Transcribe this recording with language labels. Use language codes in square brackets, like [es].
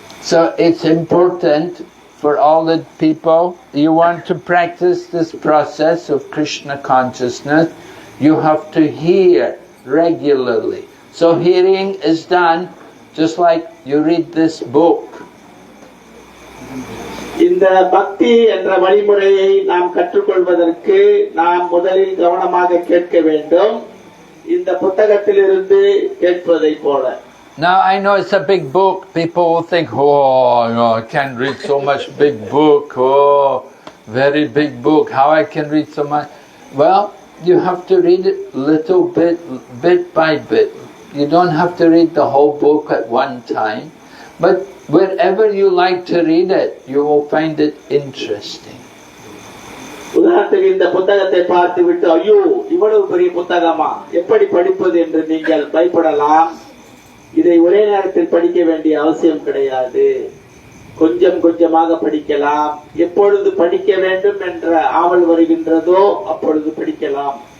[en] So it's important for all the people, you want to practice this process of Krishna consciousness, you have to hear regularly. So hearing is done just like you read this book. [ta] இந்த பக்தி என்ற வழிமுறையை நாம் கற்றுக்கொள்வதற்கு நாம் முதலில் கவனமாக கேட்க வேண்டும். இந்த புத்தகத்திலிருந்து கேட்பதை போல. [en] Now I know it's a big book. People will think, oh, no, I can't read so much big book. Oh, very big book. How I can read so much? Well, you have to read it little bit by bit. You don't have to read the whole book at one time. But wherever you like to read it, you will find it interesting. [ta] உதாரணத்துக்கு இந்த புத்தகத்தை பார்த்து விட்டு ஐயோ இவ்வளவு பெரிய புத்தகமா எப்படி படிப்பது என்று நீங்கள் பயப்படலாம். இதை ஒரே நேரத்தில் படிக்க வேண்டிய அவசியம் கிடையாது. கொஞ்சம் கொஞ்சமாக படிக்கலாம். எப்பொழுது படிக்க வேண்டும் என்ற ஆவல் வருகின்றதோ அப்பொழுது படிக்கலாம்.